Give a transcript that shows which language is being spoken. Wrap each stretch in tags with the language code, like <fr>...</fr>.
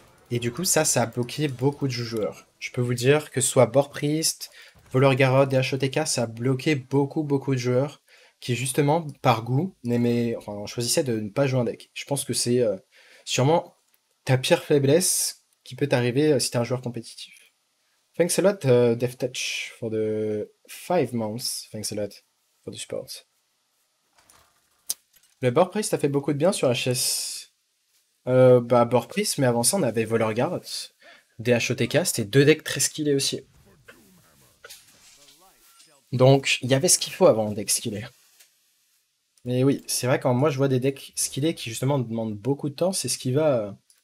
<fr>Et du coup, ça a bloqué beaucoup de joueurs. Je peux vous dire que ce soit Borpriest, Voleur Garrod, DHOTK, ça a bloqué beaucoup de joueurs qui, justement, par goût, choisissaient de ne pas jouer un deck. Je pense que c'est sûrement ta pire faiblesse qui peut t'arriver si t'es un joueur compétitif.</fr> <en>Thanks a lot, DevTouch, for the 5 months. Thanks a lot for the support.</en> <fr>Le Borpriest a fait beaucoup de bien sur HS. Bah, Borpriest, mais avant ça, on avait Voleur Garrot. DHOTK, c'était deux decks très skillés aussi. Donc, il y avait ce qu'il faut avant un deck skillé. Mais oui, c'est vrai, quand moi je vois des decks skillés qui justement demandent beaucoup de temps, c'est ce qui va.</fr>